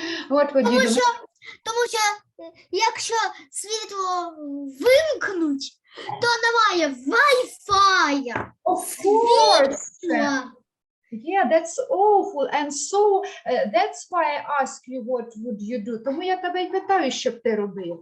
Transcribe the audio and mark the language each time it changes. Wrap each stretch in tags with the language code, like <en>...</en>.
<en>What would you do?</en> <uk>Тому що якщо світло вимкнуть, то немає Wi-Fi.</uk> <en>Of course.</en> <uk>Світла.</uk> <en>Yeah, that's awful. And so that's why I ask you what would you do.</en> <uk>Тому я тебе й питаю, що б ти робив.</uk>